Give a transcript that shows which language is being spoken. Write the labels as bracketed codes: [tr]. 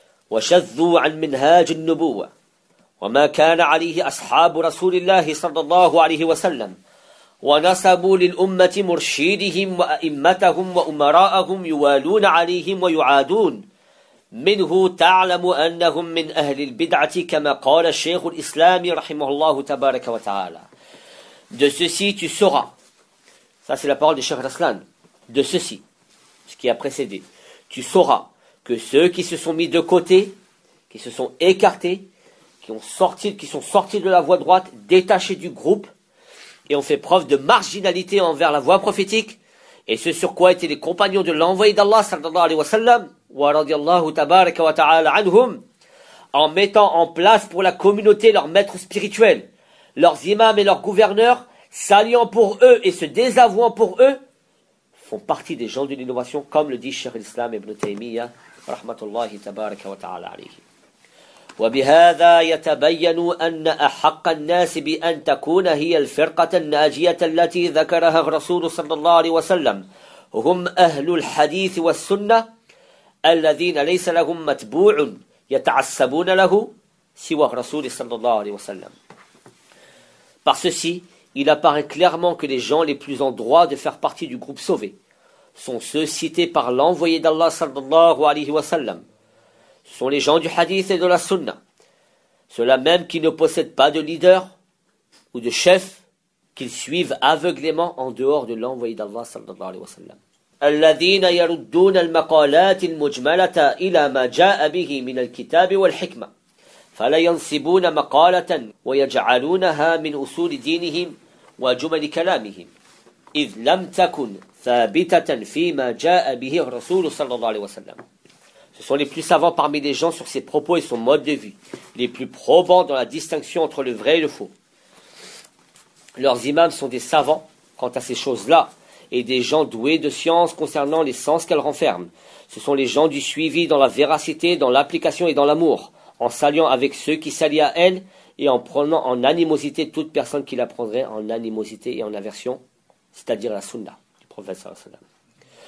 [ar] وشذوا عن منهاج النبوة وما كان عليه أصحاب رسول الله صلى الله عليه وسلم ونسبوا للأمة مرشدهم وأئمتهم وأمراءهم يوالون عليهم ويعادون منه تعلم أنهم من أهل البدعة كما قال الشيخ الإسلام رحمه الله تبارك وتعالى. [fr] De ceci tu sauras. Ça c'est la parole de Cheikh Raslan. De ceci, ce qui a précédé. Tu sauras que ceux qui se sont mis de côté, qui se sont écartés, qui sont sortis de la voie droite, détachés du groupe, et ont fait preuve de marginalité envers la voie prophétique, et ce sur quoi étaient les compagnons de l'envoyé d'Allah, sallallahu alayhi wa sallam, [ar] wa radiallahu tabaraka wa ta'ala anhum, [fr] en mettant en place pour la communauté leur maître spirituel, leurs imams et leurs gouverneurs, s'alliant pour eux et se désavouant pour eux, font partie des gens de l'innovation, comme le dit Cheikh Islam Ibn Taymiyyah, [ar] rahmatullahi tabaraka wa ta'ala alayhi. وبهذا يتبين أن أحق الناس بأن تكون هي الفرقة الناجية التي ذكرها الرسول صلى الله عليه وسلم هم أهل الحديث والسنة الذين ليس لهم متبوع يتعصبون له سوى الرسول صلى الله عليه وسلم. [fr] Par ceci, il apparaît clairement que les gens les plus en droit de faire partie du groupe sauvé sont ceux cités par l'envoyé d'Allah sallallahu alayhi wa sallam. Ce sont les gens du hadith et de la sunna, ceux-là même qui ne possèdent pas de leader ou de chef qu'ils suivent aveuglément en dehors de l'envoyé d'Allah sallallahu alayhi wa sallam. [ar] Alladhina yaruddun al-maqalat al-mujmalata ila ma ja'a bihi min al-kitab wal-hikma. فلا ينسبون مقالة ويجعلونها من أصول دينهم وجمل كلامهم إذ لم تكن ثابتة فيما جاء به الرسول صلى الله عليه وسلم. [fr] Ce sont les plus savants parmi les gens sur ses propos et son mode de vie, les plus probants dans la distinction entre le vrai et le faux. Leurs imams sont des savants quant à ces choses-là et des gens doués de science concernant les sens qu'elles renferment. Ce sont les gens du suivi dans la véracité, dans l'application et dans l'amour, en s'alliant avec ceux qui s'allient à elle et en prenant en animosité toute personne qui la prendrait en animosité et en aversion, c'est-à-dire la sunna du prophète sallallahu alayhi wa sallam.